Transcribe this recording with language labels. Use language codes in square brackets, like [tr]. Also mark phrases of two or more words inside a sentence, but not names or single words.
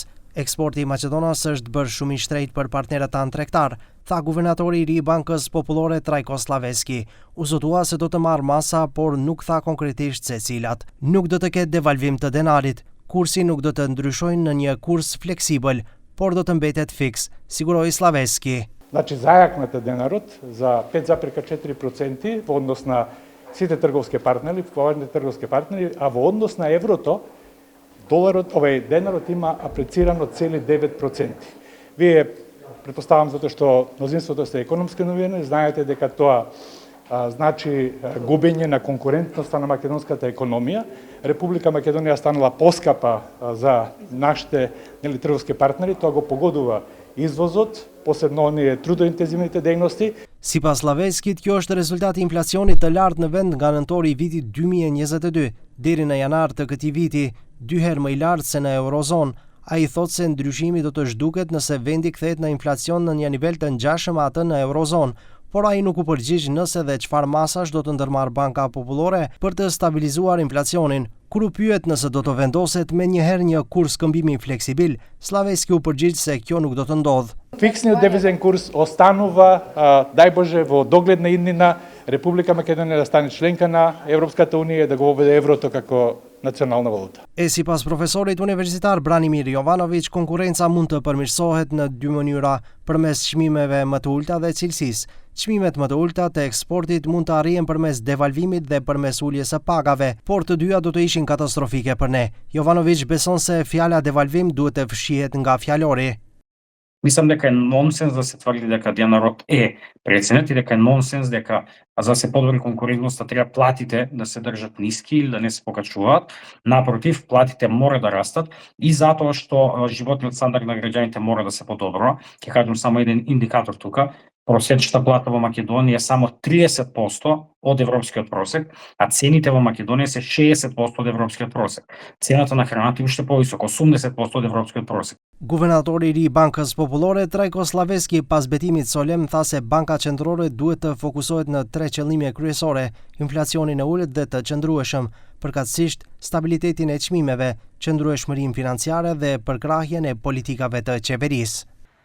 [sq] Eksporti i Maqedonas është bërë shumë i shtrenjtë për partnerët tanë tregtar, tha guvernatori i ri i Bankës Popullore Trajko Slaveski. U zotua se do të marrë masa, por nuk tha konkretisht se cilat. Nuk do të ketë devalvim të denarit, kursi nuk do të ndryshojnë në një kurs fleksibël, por do të mbetet fiks, siguroi Slaveski. [mk] Значи зајакнат е денарот за 5,4% во однос на сите трговски партнери, поважните трговски партнери, а во однос на еврото, денарот има апрецирано цели 9%. Вие, претпоставам затоа што мнозинството сте економски новини, знаете дека тоа значи губење на конкурентноста на македонската економија. Република Македонија станала поскапа за нашите трговски партнери, тоа го погодува извозот, посебно оние трудоинтензивните дејности. [sq] Sipas Slaveskit, kjo është rezultati i inflacionit të lartë në vend nga nëntori i vitit 2022 deri në janar të këtij viti, 2 herë më i lartë se në Eurozonë. Ai thotë se ndryshimi do të zhduket nëse vendi kthehet në inflacion në një nivel të ngjashëm atë në Eurozonë, por ai nuk u përgjigj nëse dhe çfarë masash do të ndërmarrë Banka Popullore për të stabilizuar inflacionin. Kur u pyet nëse do të vendoset menjëherë një kurs këmbimi fleksibil, Slaveski u përgjigj se kjo nuk do të ndodhë. [mk] Фиксниот девизен курс останува, дај Боже, во догледна иднина, Република Македонија да стане членка на Европската унија и да го воведе еврото како национална валута. [sq] Sipas profesorit universitar Branimir Jovanović, konkurrenca mund të përmirësohet në 2 mënyra, përmes çmimeve më të ulta dhe cilësisë. Çmimet më të ulta të eksportit mund të arrihen përmes devalvimit dhe përmes uljes së pagave, por të dyja do të ishin katastrofike për ne. Jovanović beson se fjala devalvim duhet të fshihet nga fjalori. [mk] Мислам дека е нонсенс да се тврди дека денарот е преценет и дека е нонсенс дека за да се подобри конкурентноста треба платите да се држат ниски или да не се покачуваат. Напротив, платите мора да растат и затоа што животниот стандард на граѓаните мора да се подобрува. Ќе кажам само еден индикатор тука. Просечната плата во Македонија е само 30% од европскиот просек, а цените во Македонија се 60% од европскиот просек. Цената на храната е уште повисока, 80% од европскиот просек. [sq] Guvernatori i ri i Bankës Popullore Trajko Slaveski pas betimit solem tha se Banka Qendrore duhet të fokusohet në 3 qëllime kryesore: inflacionin e ulët dhe të qëndrueshëm, përkatësisht stabilitetin e çmimeve, qëndrueshmërinë financiare dhe përkrahjen e politikave të qeverisë.